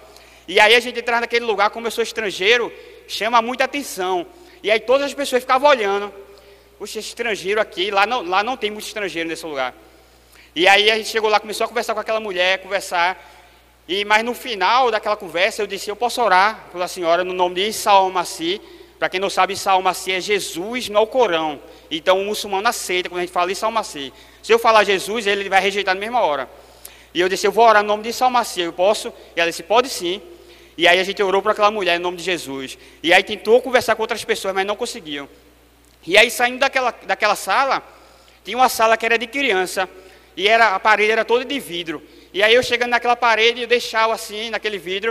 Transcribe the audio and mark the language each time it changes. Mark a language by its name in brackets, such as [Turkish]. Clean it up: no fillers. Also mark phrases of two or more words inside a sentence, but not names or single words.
[Portuguese] E aí a gente entrava naquele lugar, como eu sou estrangeiro, chama muita atenção. E aí todas as pessoas ficavam olhando. Puxa, esse estrangeiro aqui, lá não tem muito estrangeiro nesse lugar. E aí a gente chegou lá, começou a conversar com aquela mulher, mas no final daquela conversa eu disse, eu posso orar pela senhora no nome de Issa al-Masih. Para quem não sabe, Issa al-Masih é Jesus no Corão. Então o muçulmano aceita quando a gente fala Issa al-Masih. Se eu falar Jesus, ele vai rejeitar na mesma hora. E eu disse, eu vou orar no nome de Issa al-Masih, eu posso? E ela disse, pode sim. E aí a gente orou para aquela mulher em nome de Jesus. E aí tentou conversar com outras pessoas, mas não conseguiam. E aí saindo daquela sala, tinha uma sala que era de criança. E a parede era toda de vidro. E aí eu chegando naquela parede, eu dei tchau assim, naquele vidro.